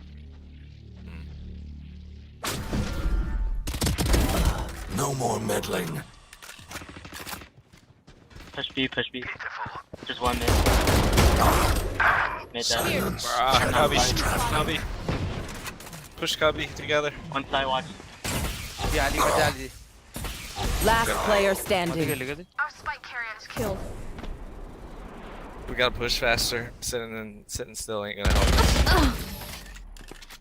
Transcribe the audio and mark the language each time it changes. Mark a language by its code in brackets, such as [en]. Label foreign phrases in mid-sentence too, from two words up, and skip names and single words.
[en] No more meddling. Push B, push B. Just one mid. Mid down. Silence. Cubby. Cubby. Push Cubby together. One side watch. [hi] जाली में जाली. [en] Last player standing. Our spike carrier is killed. We gotta push faster. Sitting still ain't gonna help us.